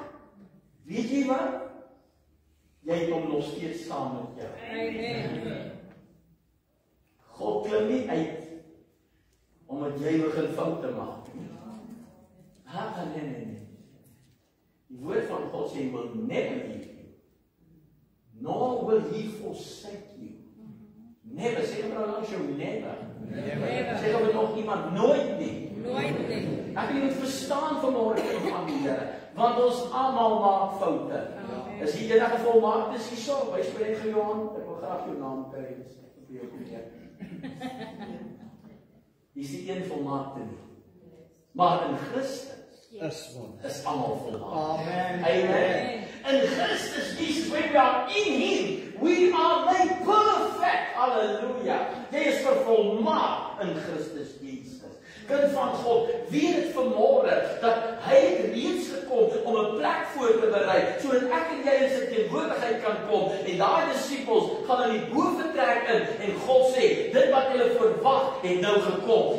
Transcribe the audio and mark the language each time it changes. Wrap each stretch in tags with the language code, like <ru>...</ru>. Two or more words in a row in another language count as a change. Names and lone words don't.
<af>Weet jy wat? Jy kom nog steeds saam met jou. Amen. God klim nie uit omdat jy begin foute maak. Nee. Die woord van God sê,</af> <en>will never leave you, nor will he forsake you. Never,</en> <af>sê maar langs jou, never. Sê maar nog iemand, nooit nie. Ek moet verstaan vanmôre van die Here, want ons almal maak foute. Is hier enige volmaakte is hierso, by spreek Johan, ek wil graag jou naam kry, vir jou probeer. Dis die een volmaakte nie. Maar in Christus is almal volmaak. Amen. Amen. In Christus Jesus,</af> <en>when we are in Him, we are made perfect.</en> <af>Hallelujah. Jy is vervolmaak in Christus Jesus. Kind van God, weet dit vanmôre dat hy het reeds gekom om 'n plek voor te berei, sodat ek en jy in sy teenwoordigheid kan kom. En daai disippels gaan in die boventrek in en God sê, dit wat hulle verwag het nou gekom.</af>